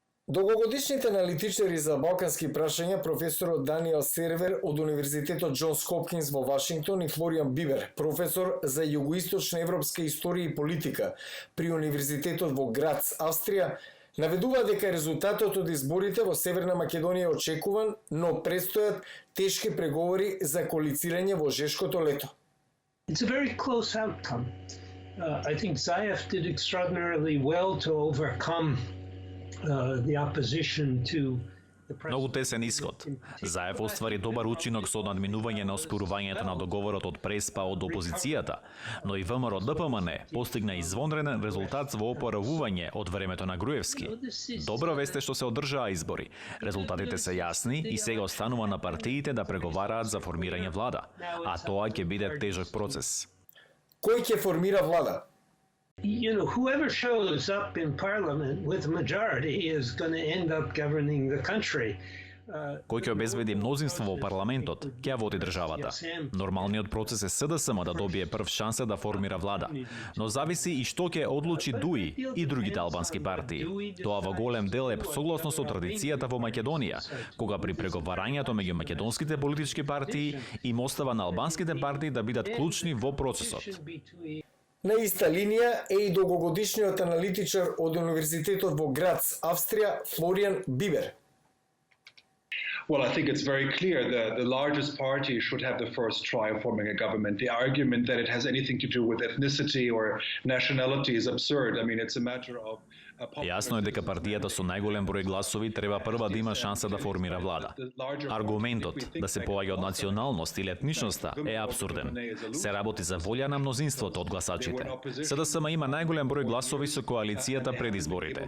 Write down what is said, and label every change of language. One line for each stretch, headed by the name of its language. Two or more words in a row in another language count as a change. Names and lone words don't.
Macedonian: Долгогодишните аналитичари за балкански прашања професорот Даниел Сервер од Универзитетот Џонс Хопкинс во Вашингтон и Флориан Бибер, професор за југоисточна европска историја и политика при Универзитетот во Грац, Австрија, наведува дека резултатот од изборите во Северна Македонија е очекуван, но престојат тешки преговори за коалицирање во жешкото лето.
English: It's a very close outcome. I think Zaev did extraordinarily well to overcome the opposition to the president.
Macedonian: Многу тесен исход. Заев оствари добар учинок со надминување на оспорувањето на договорот од Преспа од опозицијата, но и ВМРО ДПМН постигна извонреден резултат во опоравување од времето на Груевски. Добра вест е што се одржаа избори. Резултатите се јасни и сега останува на партиите да преговараат за формирање влада, а тоа ќе биде тежок процес. Кој ќе формира влада?
English: Whoever shows up in parliament with a majority is going to end up governing the country.
Macedonian: Кој ќе обезбеди мнозинство во парламентот, ќе води државата. Нормалниот процес е СДСМ да добие прв шанса да формира влада, но зависи и што ќе одлучи ДУИ и другите албански партии. Тоа во голем дел е согласно со традицијата во Македонија, кога при преговарањето меѓу македонските политички партии им остава на албанските партии да бидат клучни во процесот. На иста линија е и долгогодишниот аналитичар од Универзитетот во Грац, Австрија, Флориан Бибер.
English: Well, I think it's very clear the largest party should have the first try of forming a government. The argument that it has anything to do with ethnicity or nationality is absurd. I mean, it's a matter of
Macedonian: Јасно е дека партијата со најголем број гласови треба прва да има шанса да формира влада. Аргументот да се поаѓа од националност или етничноста е апсурден. Се работи за волја на мнозинството од гласачите. СДСМ има најголем број гласови со коалицијата пред изборите.